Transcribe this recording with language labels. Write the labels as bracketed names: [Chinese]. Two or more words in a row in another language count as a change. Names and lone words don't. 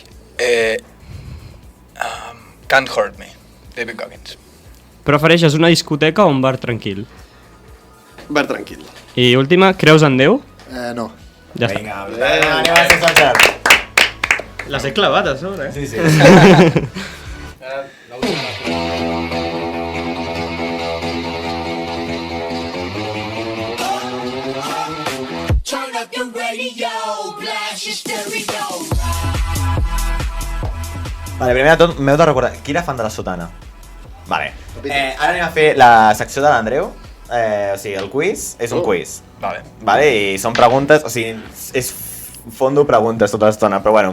[English] Can't Hurt Me, David Goggins. [Catalan] Prefereixes una discoteca o un bar tranquil? Bar tranquil. I última, creus en Déu? No. Ja està. Vinga, anem a ser sincers. Les he clavat a sobre, Sí, sí. [English] Turn up your radio, blast your stereo. [Catalan] Vale, primer de tot m'heu de recordar, qui era fan de la sotana? Vale. Ara anem a fer la secció de l'Andreu. O sigui, el quiz és un quiz. Vale. Vale, i són preguntes, o sigui, és fondo preguntes tota l'estona, però bueno.